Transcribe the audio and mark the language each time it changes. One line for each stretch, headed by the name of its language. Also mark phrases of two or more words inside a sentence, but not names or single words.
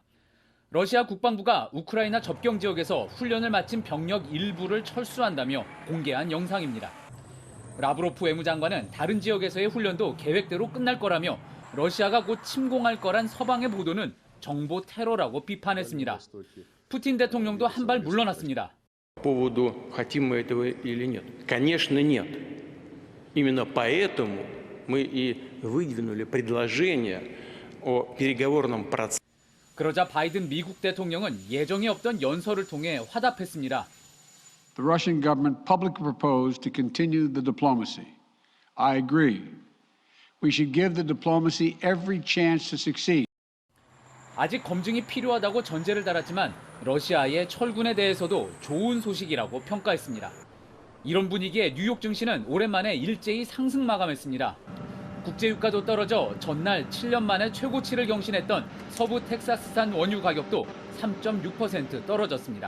Korean: 러시아 국방부가 우크라이나 접경 지역에서 훈련을 마친 병력 일부를 철수한다며 공개한 영상입니다. 라브로프 외무장관은 다른 지역에서의 훈련도 계획대로 끝날 거라며 러시아가 곧 침공할 거란 서방의 보도는 정보 테러라고 비판했습니다. 푸틴 대통령도 한 발 물러났습니다.
Russian: По поводу, хотим мы этого или нет? Конечно, нет. Именно поэтому мы и выдвинули предложение о переговорном процессе.
Korean: 그러자 바이든 미국 대통령은 예정에 없던 연설을 통해 화답했습니다.
English: The Russian government publicly proposed to continue the diplomacy. I agree. We should give the diplomacy every chance to succeed.
Korean: 아직 검증이 필요하다고 전제를 달았지만 러시아의 철군에 대해서도 좋은 소식이라고 평가했습니다. 이런 분위기에 뉴욕 증시는 오랜만에 일제히 상승 마감했습니다. 국제유가도 떨어져 전날 7년 만에 최고치를 경신했던 서부 텍사스산 원유 가격도 3.6% 떨어졌습니다.